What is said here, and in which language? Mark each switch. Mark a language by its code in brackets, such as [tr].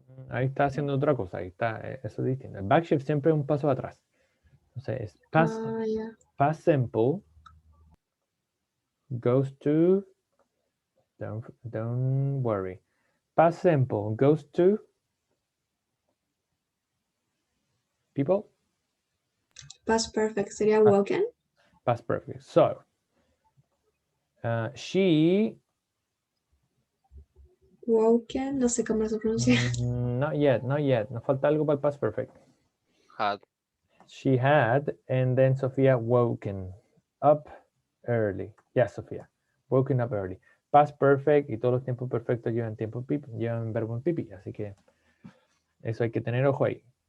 [es] Ahí está haciendo otra cosa. Ahí está, eso es distinto. El backshift siempre es un paso atrás. Entonces es past, [en] Yeah. past simple goes to, don't worry. Past simple goes to, people? Past perfect. [es] Sería [en] woken. Past perfect. So, she, [es] Woken. No sé cómo se pronuncia. [en] not yet, not yet. [es] Nos falta algo para el past perfect. [en] Had. She had, and then Sofía, woken up early. Yes, Sofía, woken up early. [es] Past perfect y todos los tiempos perfectos llevan llevan verbo en pipi, así que eso hay que tener ojo ahí.